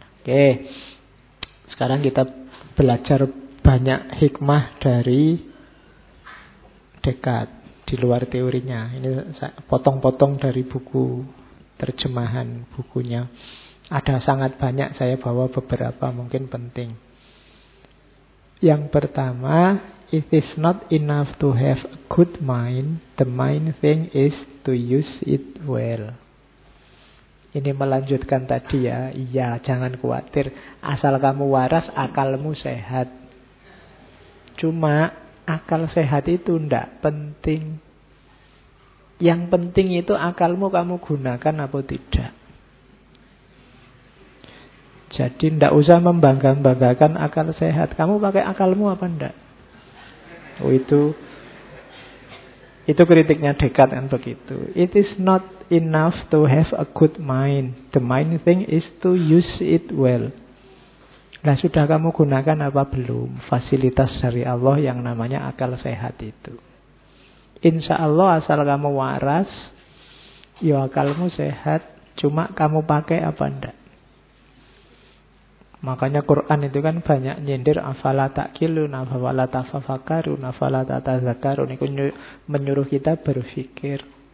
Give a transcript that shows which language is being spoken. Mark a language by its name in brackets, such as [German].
[Indonesian] Oke, sekarang kita belajar banyak hikmah dari Descartes di luar teorinya. Ini potong-potong dari buku terjemahan bukunya. Ada sangat banyak, saya bawa beberapa mungkin penting. Yang pertama, [English] it is not enough to have a good mind, the main thing is to use it well. [Indonesian] Ini melanjutkan tadi ya. Iya, jangan khawatir, asal kamu waras, akalmu sehat. Cuma akal sehat itu enggak penting. Yang penting itu akalmu kamu gunakan apa tidak. Jadi tidak usah membangga-banggakan akal sehat. Kamu pakai akalmu apa tidak? Oh itu kritiknya Descartes kan begitu. [English] It is not enough to have a good mind. The main thing is to use it well. [Indonesian] Nah sudah kamu gunakan apa belum? Fasilitas dari Allah yang namanya akal sehat itu. Insya Allah asal kamu waras, ya akalmu sehat, cuma kamu pakai apa enggak. Makanya Quran itu kan banyak nyindir [Arabic] afala taqilun, afala tafakkarun, afala tatazakkarun, [Indonesian] itu menyuruh kita berpikir.